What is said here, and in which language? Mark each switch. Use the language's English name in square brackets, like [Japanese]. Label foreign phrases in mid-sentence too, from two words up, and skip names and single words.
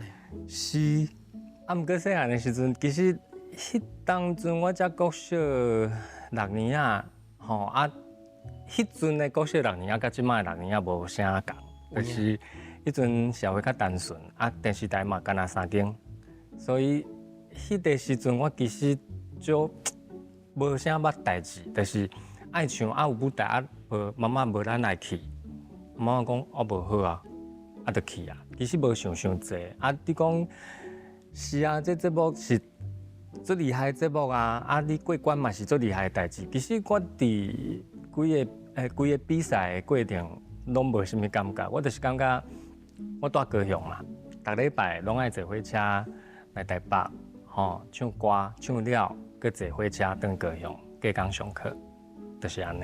[Min Nan Chinese] 是，啊，毋过细汉的时阵，其实迄当阵我才国小6年啊，迄阵的国小6年啊，甲即摆的6年啊无啥共，就是迄阵社会较单纯，啊，电视台嘛干那3间，所以迄个时阵我其实就无啥捌代志，就是爱唱啊有舞台啊，妈妈无咱来去，妈妈讲哦无好啊，啊就去啊，其实无想济，啊你讲是啊，这节目是最厉害的节目啊，啊你过关嘛是最厉害的代志，其实我伫规个比赛的过程，拢无啥物感觉。我就是感觉我住高雄嘛，逐礼拜拢爱坐火车来台北，唱歌唱了，搁坐火车转高雄，隔工上课，就是安尼。